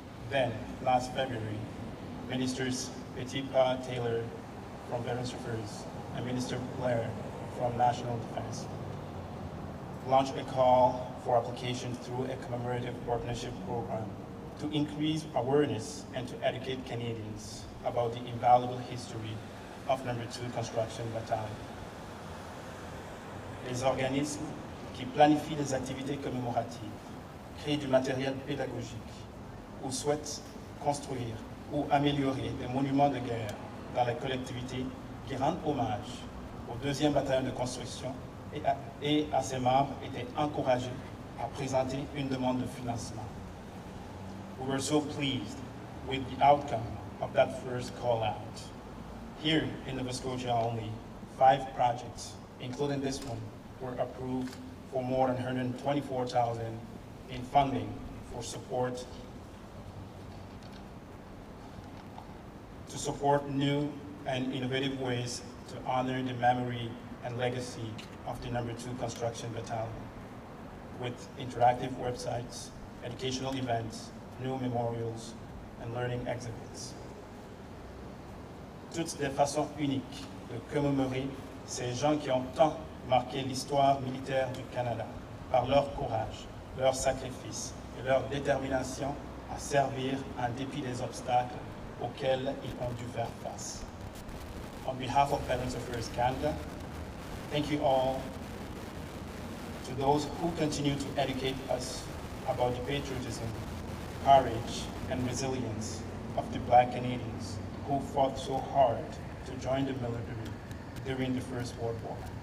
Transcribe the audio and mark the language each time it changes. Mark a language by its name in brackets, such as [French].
[English] Then, last February, Ministers Petipa Taylor from Veterans Affairs and Minister Blair from National Defense launched a call for application through a commemorative partnership program to increase awareness and to educate Canadians about the invaluable history of #2 Construction Battalion. [French] Les organismes qui planifient des activités commémoratives, créent du matériel pédagogique ou souhaitent construire ou améliorer des monuments de guerre dans les collectivités qui rendent hommage au 2e bataillon de construction et à ses membres étaient encouragés à présenter une demande de financement. [English] We were so pleased with the outcome of that first call out. Here in Nova Scotia, only 5 projects, including this one, were approved for more than $124,000 in funding for support to support new and innovative ways to honor the memory and legacy of the No. 2 Construction Battalion, with interactive websites, educational events, new memorials, and learning exhibits. [French] Toutes des façons uniques de commémorer ces gens qui ont tant marqué l'histoire militaire du Canada par leur courage, leur sacrifice et leur détermination à servir en dépit des obstacles auxquels ils ont dû faire face. [English] On behalf of Veterans Affairs Canada, thank you all to those who continue to educate us about the patriotism, courage, and resilience of the Black Canadians who fought so hard to join the military during the First World War.